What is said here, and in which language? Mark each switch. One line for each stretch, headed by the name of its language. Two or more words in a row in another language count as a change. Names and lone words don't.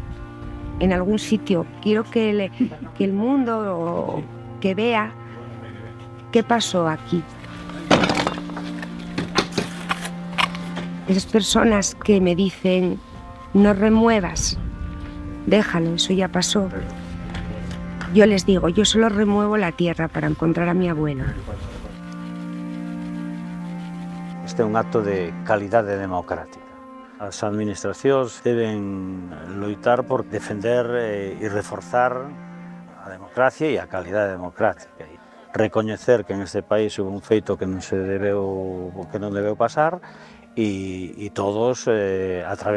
Spanish: Quiero que el mundo que vea qué pasó aquí. Esas personas que me dicen, no remuevas, déjalo, eso ya pasó. Yo les digo, yo solo remuevo la tierra para encontrar a mi abuelo.
Galician: Este é un acto de calidade democrática. As administracións deben loitar por defender e reforzar a democracia e a calidade democrática. Recoñecer que en este país houve un feito que non debeu pasar e todos a través